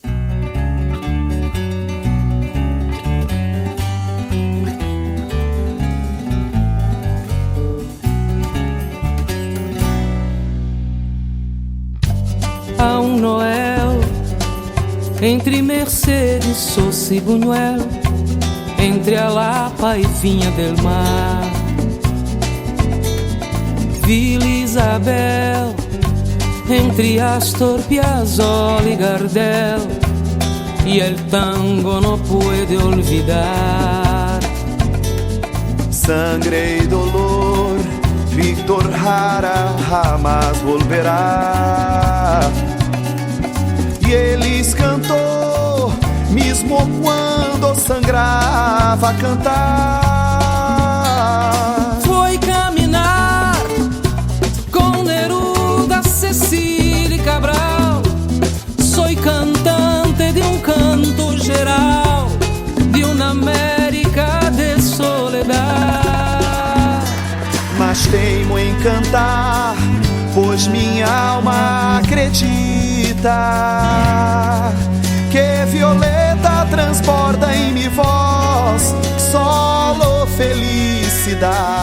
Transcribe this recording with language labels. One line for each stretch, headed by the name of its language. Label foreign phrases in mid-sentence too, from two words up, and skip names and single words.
Portuguese: Há Noel entre Mercedes, Sosa e Buñuel, entre a Lapa e Vinha del Mar,
Spanish: Vila Isabel, entre Astor Piazzolla y Gardel, y el tango no puede olvidar. Sangre y dolor, Víctor Jara jamás volverá.
Portuguese: E eles cantou, mesmo quando sangrava a cantar. Foi caminhar com Neruda, Cecília e Cabral.
Spanish: Soy cantante
Portuguese: de um canto geral, de uma América de soledad. Mas teimo em cantar, pois minha alma acredita que violeta transborda em minha voz solo felicidade.